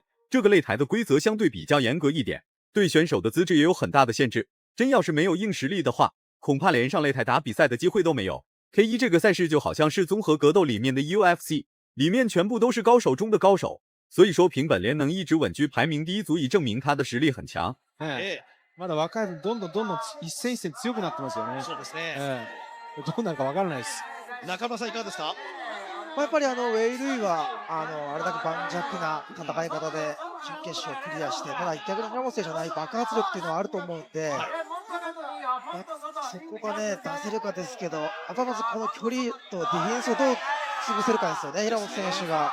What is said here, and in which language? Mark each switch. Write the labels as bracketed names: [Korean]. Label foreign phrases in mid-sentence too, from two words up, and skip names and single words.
[Chinese] 这个擂台的规则相对比较严格一点，对选手的资质也有很大的限制。真要是没有硬实力的话，恐怕连上擂台打比赛的机会都没有。K1 这个赛事就好像是综合格斗里面的 UFC， 里面全部都是高手中的高手，所以说平本莲能一直稳居排名第一，足以证明他的实力很強。 [Japanese] まだ若い分どんどん一戦一戦強くなってますよね。そうですね。どうなるかわからないです。中村さんいかがですか？やっぱりウェイ・ルイはあれだけ盤石な戦い方で準決勝クリアして、ただ逆に平本選手のない爆発力っていうのはあると思うので、そこがね出せるかですけど、まずこの距離とディフェンスをどう潰せるかですよね、平本選手が。